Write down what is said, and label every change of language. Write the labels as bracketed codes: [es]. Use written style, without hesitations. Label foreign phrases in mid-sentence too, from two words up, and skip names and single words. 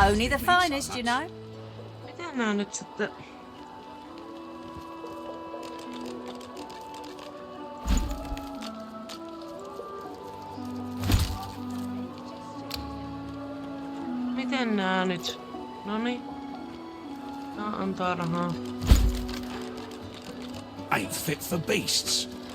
[en] Only the didn't eat so finest, you much. know. [fi] Mitä nää nyt sitten... Miten nää nyt? Noniin. Tää antaa rahaa. [en] Ain't fit for beasts.